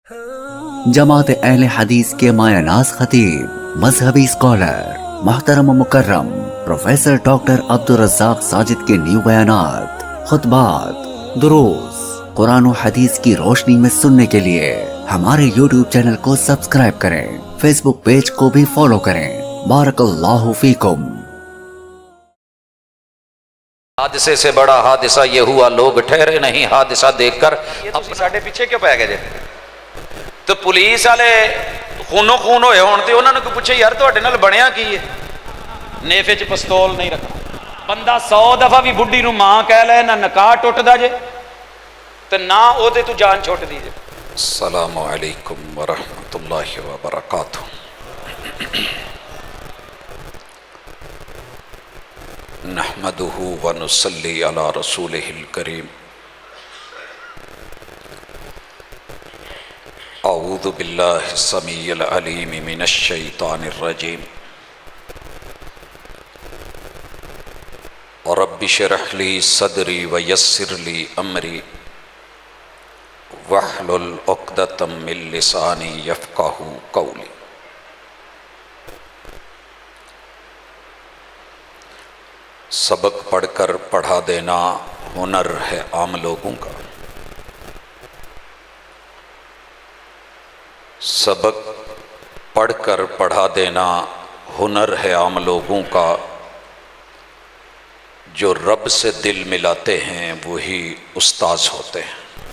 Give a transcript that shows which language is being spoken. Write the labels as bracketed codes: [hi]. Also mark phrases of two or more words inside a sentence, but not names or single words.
[ur] جماعت اہل حدیث کے مایہ ناز خطیب، مذہبی اسکالر، محترم و مکرم پروفیسر ڈاکٹر عبدالرزاق ساجد کے نیو بیانات، خطبات، دروس قرآن و حدیث کی روشنی میں سننے کے لیے ہمارے یوٹیوب چینل کو سبسکرائب کریں، فیس بک پیج کو بھی فالو کریں۔ [ar] بارک اللہ فیکم۔ [ur] حادثے سے بڑا حادثہ یہ ہوا، لوگ ٹھہرے نہیں حادثہ دیکھ کر اپنے [pa] ساڈے پیچھے کیوں پے گئے جے؟ تو پولیس والے خونوں خون ہوئے ہون تے انہوں نے کوئی پوچھے یار تواڈے نال بنیا کی ہے؟ نیفے چ پستول نہیں رکھنا۔ بندہ 100 دفعہ بھی بڈھی نو ماں کہہ لے، نہ نکاح ٹوٹدا جے تے نہ او دے تو جان چھوٹ دی جے۔ [ar] السلام علیکم ورحمۃ اللہ وبرکاتہ۔ نحمده ونصلی علی رسولہ الکریم۔ اعوذ باللہ السمیع العلیم من الشیطان الرجیم۔ رب اشرح لی صدری ویسر لی امری واحلل عقدۃ من لسانی یفقہوا قولی۔ [ur] سبق پڑھ کر پڑھا دینا ہنر ہے عام لوگوں کا۔ سبق پڑھ کر پڑھا دینا ہنر ہے عام لوگوں کا، جو رب سے دل ملاتے ہیں وہی استاذ ہوتے ہیں۔